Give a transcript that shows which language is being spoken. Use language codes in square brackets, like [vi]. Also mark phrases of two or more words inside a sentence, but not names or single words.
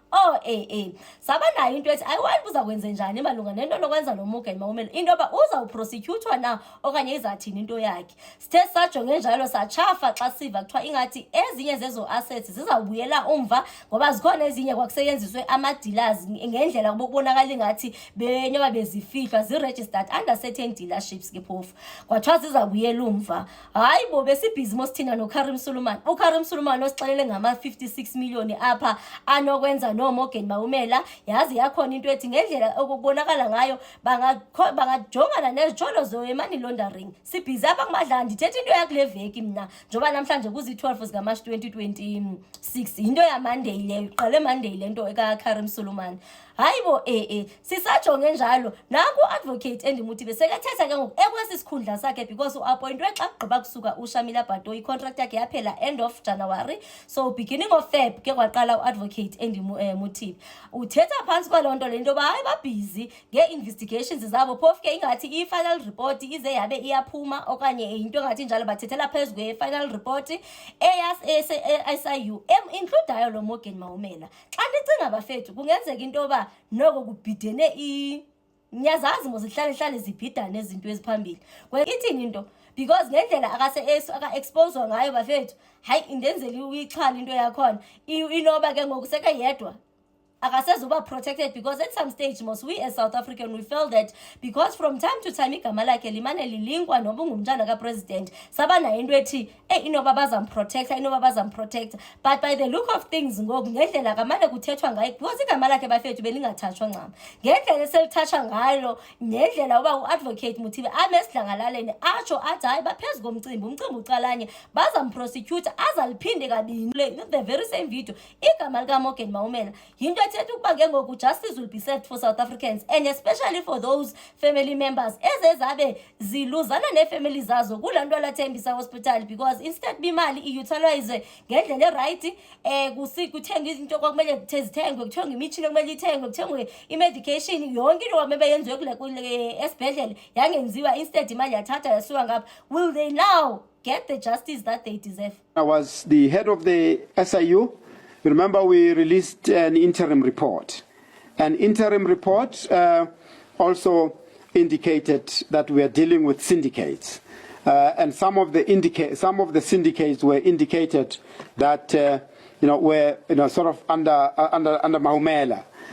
[xh] Saba nayo into ethi ayiwani buza kwenze njani malunga nento lokwenza noMorgan Maumela, intoba uzawuprosecutwa na okanye izathini into yakhe. Sithe sajonge njalo sachafa xa siva kuthiwa ingathi ezinye zezo assets zizawubuyela umva ngoba zikhona ezinye kwakuseyenziswe ama-dealers ngendlela kubonakala ingathi benyoba bezifihlwa zi- [en] registered under certain dealerships [xh] ke phofu. Kwathiwa zizawubuyela umva. Hayi bo besibhizi mosithina noKarim Sulumane. UKarim Sulumane osixelele ngama-56 million apha anokwenza noMorgan Maumela. Yazi yakhona into ethi ngendlela okubonakala ngayo bangajongana nezijolo zo- [en] money laundering. [xh] Sibhizi apha kumadlala ndithetha into yakule veki mna njengoba namhlanje kuzi-12 zikaMarch 2026 into yaMonday leyo iqale Monday lento ekaKarim Sulumane. Hayibo sisajonge njalo naku advocate Andy Mothibi sekathetha ke ngoku ekwesikhundla sakhe because uappointwe xa kugqiba kusuka uShamila Bhato i-contract yakhe yaphela [en] end of January, so beginning of Feb [xh] ke kwaqala uadvocate Andy Mothibi. Uthetha phansi kwalonto lento ba hayi babhizi nge-investigations zabo phofu ke ingathi i- [en] final report [xh] ize yabe iyaphuma okanye into engathi njalo bathethela phezu kwe- [en] final report [xh] eyas-SIU include lo Morgan Maumela. Xa nicinga bafethu kungenzeka into ba noko kubhidene nyazazi mozihlale zibhidane ezinto eziphambili ithini into because ngendlela aka-expose ngayo bafethu hayi indenzeli uyixhala into yakhona inoba ke ngoku seke yedwa akasezuba [en] protected because at some stage most we as South African we felt that because from time to time [xh] igama lakhe limane lilinkwa noba ungumntana kapresident saba nayo into ethi inoba bazamprotecta [en] but by the look of things [xh] ngoku ngendlela kamane kuthethwa ngayo because igama lakhe bafethu belingathathwa ncama ngendlela eselithatha ngalo ngendlela uba uadvocate Mothibi amesidlangalaleni atsho athi hayi baphezulu komcimbi ucalanye bazamprosecute azaliphinde kabini [en] the very same video [xh] igama likaMorgan Maumela yinto [en] justice will be served for South Africans and especially for those family members [xh] ezezabe ziluzana ne-family zazo kulanto laThembisa Hospital [en] because instead [xh] bimali i-utilize ngendlela right kuthenga izinto kwakumele zithengwe kuthengwe imitshini okumele ithengwe kuthengwe i-medication yonke into kwakumele yenziwe kule esibhedlele yangenziwa instead imali yathatha yasuka ngapha. [en] Will they now get the justice that they deserve? I was the head of the SIU. Remember, we released an interim report. An interim report also indicated that we are dealing with syndicates, and some of the syndicates were indicated that were sort of under Maumela.